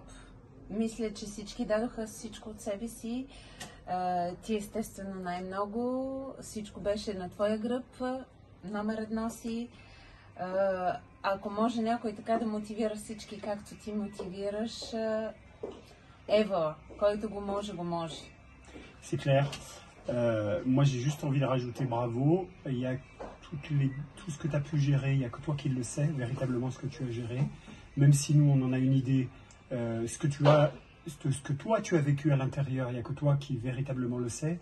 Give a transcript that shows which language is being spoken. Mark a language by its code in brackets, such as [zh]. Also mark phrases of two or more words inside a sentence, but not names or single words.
[bg] Мисля, че всички дадоха всичко от себе си. Ти естествено най-много. Всичко беше на твоя гръб. Номер едно си. Ако може някой така да мотивира всички, както ти мотивираш, ево, който го може, го може. [fr] C'est clair. Moi, j'ai juste envie de rajouter bravo. Il y a tout ce que tu as pu gérer, il n'y a que toi qui le sais, véritablement ce que tu as géré. Même si nous, on en a une idée, ce que toi, tu as vécu à l'intérieur, il n'y a que toi qui véritablement le sais.